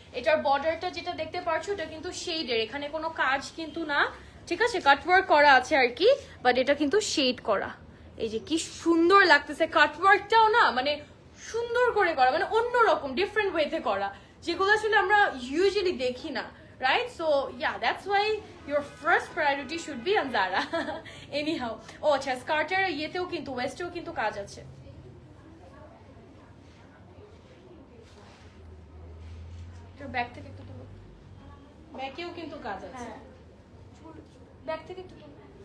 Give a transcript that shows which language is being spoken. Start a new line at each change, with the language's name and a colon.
Bangla: এটার বর্ডারটা যেটা দেখতে পাচ্ছ এটা কিন্তু শেডের, এখানে কোনো কাজ কিন্তু না, ঠিক আছে কাটওয়ার্ক করা আছে আর কি, বাট এটা কিন্তু শেড করা, এই যে কি সুন্দর লাগতেছে, কাটওয়ার্কটাও না মানে সুন্দর করে করা, মানে অন্যরকম ডিফারেন্ট ওয়েতে করা, যেগুলো আসলে আমরা ইউজুয়ালি দেখি না, right?
English: So yeah, that's why your first priority should be on Zara.
Bangla: Anyhow, oh আচ্ছা স্কার্টের ইয়েতেও কিন্তু ওয়েস্টেও কিন্তু কাজ আছে। ব্যাক থেকে একটু তুলো, ব্যাকেও কিন্তু কাজ আছে। হ্যাঁ ব্যাক থেকে একটু তুলো।